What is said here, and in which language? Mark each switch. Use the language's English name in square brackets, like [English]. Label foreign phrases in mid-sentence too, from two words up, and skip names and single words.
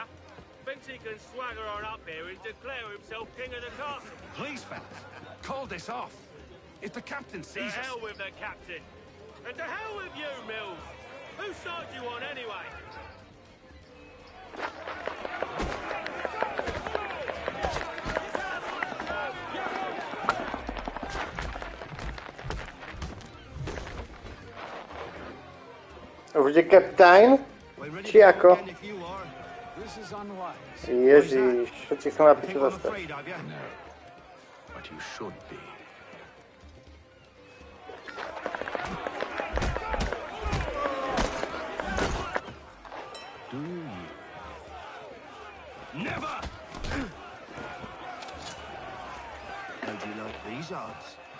[English] Thinks he can swagger on up here and declare himself king of the castle. Please, fellas. Call this off. If the captain To sees us... hell with the captain. And to hell with you, Mills. Whose side you on, anyway? [Slovak] Bude kapitán? Či ako? [English] This is unwise. [Slovak] Ježiš, všetci sa na piču zastav. [English] No, but you should be. Do you? Never! How'd you like these odds?